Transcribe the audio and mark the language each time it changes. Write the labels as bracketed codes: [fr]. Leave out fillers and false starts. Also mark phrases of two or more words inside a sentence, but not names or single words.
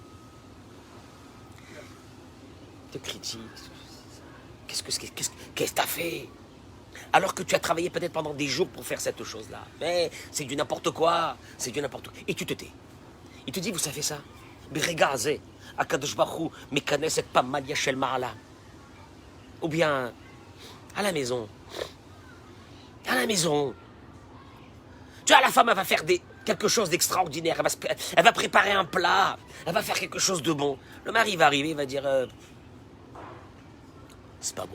[fr] Il te critique. Qu'est-ce que tu as fait? Alors que tu as travaillé peut-être pendant des jours pour faire cette chose-là. Mais c'est du n'importe quoi. Et tu te tais. Il te dit, vous savez ça? Regardez, [he] הקדוש ברוך הוא מכנס את פמליא של מעלה. [fr] Ou bien, à la maison. Tu vois, la femme, elle va faire quelque chose d'extraordinaire. Elle va préparer un plat. Elle va faire quelque chose de bon. Le mari va arriver, il va dire, c'est pas bon.